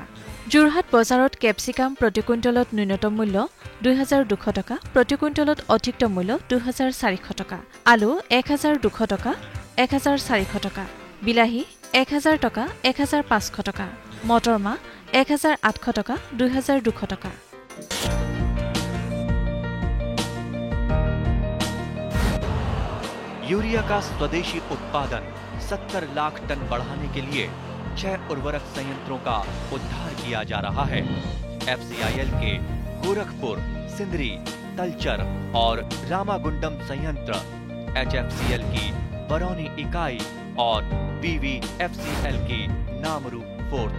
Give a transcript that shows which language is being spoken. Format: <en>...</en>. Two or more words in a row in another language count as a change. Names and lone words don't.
<as>যোৰহাট বজাৰত কেপচিকাম প্ৰতি কুইণ্টলত ন্যূনতম মূল্য 2200 টকা, প্ৰতি কুইণ্টলত অধিকতম মূল্য 2400 টকা, আলু 1200 টকা, 1400 টকা, বিলাহী 1000 টকা, 1500 টকা, মটৰ মাহ 1800 টকা, 2200 টকা।</as> <hi>यूरिया का स्वदेशी उत्पादन 70 लाख टन बढ़ाने के लिए 6 उर्वरक संयंत्रों का उद्धार किया जा रहा है। FCIL के गोरखपुर, सिंदरी, तलचर और रामागुंडम संयंत्र, HFCL की बरौनी इकाई और BVFCL की नामरू फोर्थ।</hi>